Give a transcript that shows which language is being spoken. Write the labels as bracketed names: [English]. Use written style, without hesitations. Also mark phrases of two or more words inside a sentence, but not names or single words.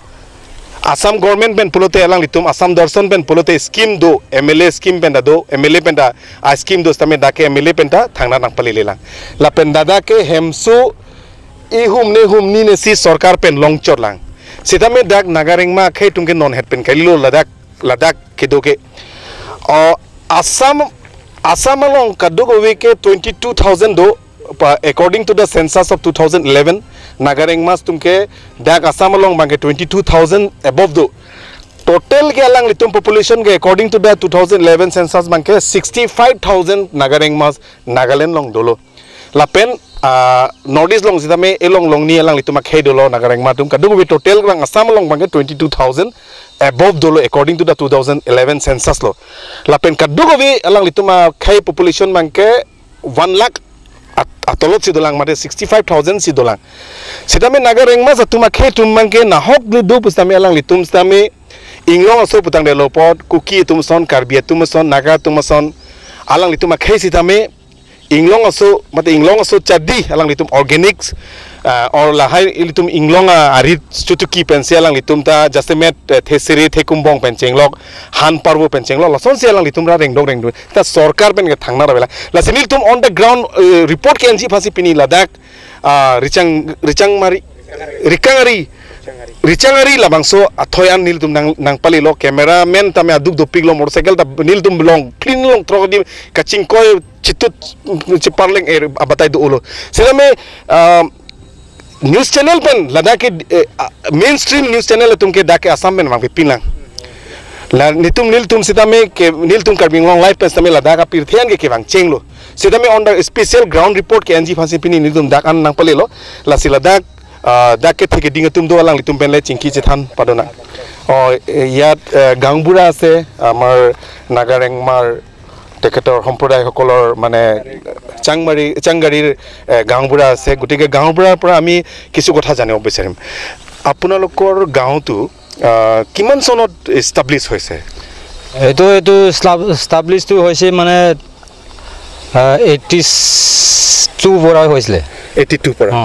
[Karbi] Assam government pen pulote alang litum Assam Darshan pen pulote scheme do MLA scheme pen da do MLA pen da a scheme do stame da ke MLA pen da thangna nang pali lelang la pen dada ke hemsu ihum ni ne si sarkar pen longchor lang sitame dak Naga Rengma khai tungke non het pen kailo ladak kedo ke Assam along kaddo go we ke 22,000 do [English] according to the census of 2011 [Karbi] Naga Rengma tumke dak Assam along bangke 22,000 above do total ke alang litum population ke [English] according to the 2011 census [Karbi] bangke 65,000 Naga Rengma Nagaland long dolo lapen northeast long sitame elong ni alang litum khai dolo Naga Rengma tum kadu we total lang Assam along bangke 22,000 above dolo [English] according to the 2011 census [Karbi] lo lapen kadu we alang litum khai population bangke 1 lakh atolot si dolang mate 65,000 si dolang sitame Naga Rengma satuma khe tumangke na hok do pustame alang litum stame inglong aso putang de lopot kuki tumson karbia tumson naga tumson alang litum khe sitame inglong aso chadi alang litum organics or la hai litum inglong arit chutuki pensel alang litum ta jasemet thesiri thekumbong pencenglok han parbo pencenglok la sonsi alang litum ra rengdong ta sarkar pen ke thangna rabela la sinil tum [English] on the ground report [Karbi] ke anji phasi pini ladak Richangari labangso athoyan nil tum nang pali lo cameraman tame aduk dopik lo motorcycle ta nil tum long clean long trodi kaching koy chitut chiparleng abatai do ulo selame [English] news channel [Karbi] pen ladake [English] mainstream news channel [Karbi] tumke dake Assam men mang pinlang nitum niltum sitame ke niltum karbing long life pen sitame ladaka pirthian ke kebang chenglo sitame [English] on the special ground report [Karbi] ke anji phansi pini niltum dak an nang palelo la siladak dak ke theke ding tum do alang litum pen le chingki chethan padona [Assamese] যত গাঁওবুঢ়া আছে আমাৰ Naga Rengmar তেখেতৰ সম্প্ৰদায়সকলৰ মানে চাংগাৰীৰ গাঁওবুঢ়া আছে গতিকে গাঁওবুঢ়াৰ পৰা আমি কিছু কথা জানিব বিচাৰিম আপোনালোকৰ গাঁওটো কিমান চনত এষ্টাব্লিছ হৈছে এইটো এষ্টাব্লিছটো হৈছে মানে 82 পৰা হৈছিলে 82 পৰা